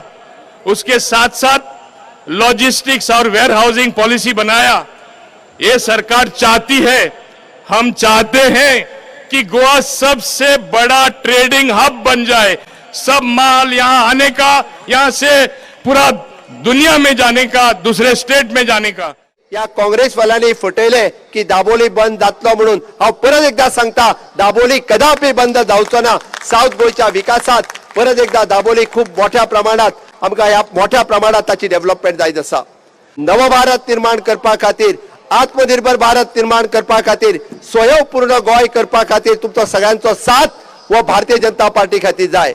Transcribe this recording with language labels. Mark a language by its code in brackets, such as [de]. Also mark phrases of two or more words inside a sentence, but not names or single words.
[hi] उसके साथ साथ लॉजिस्टिक्स और वेयर हाउसिंग पॉलिसी बनाया. ये सरकार चाहती है, हम चाहते हैं कि गोवा सबसे बड़ा ट्रेडिंग हब बन जाए. सब माल यहाँ आने का, यहाँ से पूरा दुनिया में जाने का, दूसरे स्टेट में जाने का. [kok] या काँग्रेसवाल्यांनी फटयले की दाबोली बंद जातलो म्हणून हांव परत एकदा सांगता, दाबोली कदापि बंद जावचो ना. साऊथ गोयच्या विकासात परत एकदा दाबोली खूप मोठ्या प्रमाणात आमकां ह्या मोठ्या प्रमाणात ताची डेव्हलपमेंट जायत आसा. नव भारत निर्माण करपा खातीर, आत्मनिर्भर भारत निर्माण करपा खातीर, स्वयंपूर्ण गोंय करपा खातीर तुमचो सगळ्यांचो साथ हो भारतीय जनता पार्टी खातीर जाय.